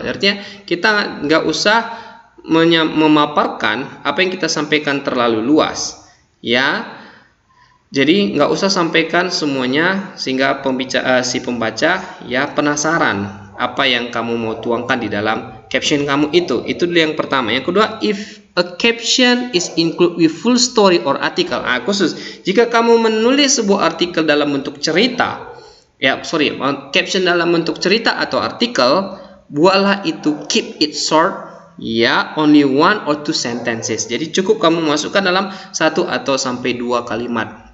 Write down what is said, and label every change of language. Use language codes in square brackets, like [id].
[id] Artinya kita nggak usah memaparkan apa yang kita sampaikan terlalu luas, ya. Jadi nggak usah sampaikan semuanya sehingga si pembaca ya penasaran apa yang kamu mau tuangkan di dalam caption kamu itu. Itu dulu yang pertama. Yang kedua, [en] if a caption is include with full story or article. [id] Khusus jika kamu menulis sebuah artikel dalam bentuk cerita, caption dalam bentuk cerita atau artikel, buatlah itu [en] keep it short. [id] Ya, [en] only 1 or 2 sentences. [id] Jadi cukup kamu masukkan dalam 1 atau sampai 2 kalimat.